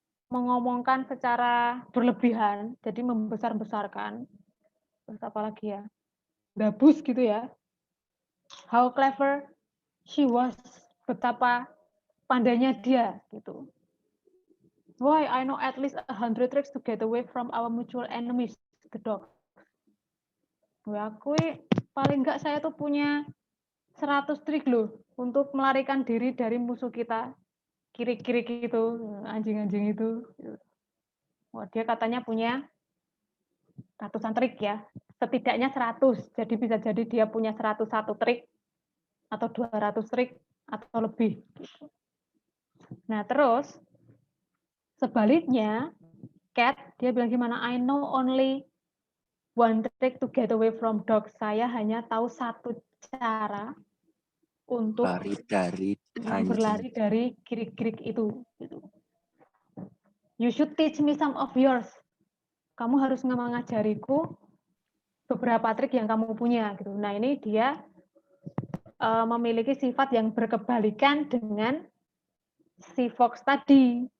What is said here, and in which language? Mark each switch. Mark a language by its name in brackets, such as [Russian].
[Indonesian] Mengomongkan secara berlebihan, jadi membesar-besarkan. Terus apa lagi ya? Gabus gitu ya. [English] How clever she was, [Indonesian] betapa pandainya dia gitu. [English] Why I know at least 100 tricks to get away from our mutual enemies, the dog. [Indonesian] Aku paling enggak saya tuh punya 100 trik loh untuk melarikan diri dari musuh kita. Kiri-kiri itu, anjing-anjing itu. Wah, dia katanya punya ratusan trik ya. Setidaknya 100. Jadi bisa jadi dia punya 101 trik atau 200 trik atau lebih. Nah, terus sebaliknya Cat dia bilang gimana? [English] I know only one trick to get away from dogs. [Indonesian] Saya hanya tahu satu cara untuk berlari dari kirik-kirik itu. [English] You should teach me some of yours. [Indonesian] Kamu harus mengajariku beberapa trik yang kamu punya. Gitu. Nah ini dia memiliki sifat yang berkebalikan dengan si Fox tadi.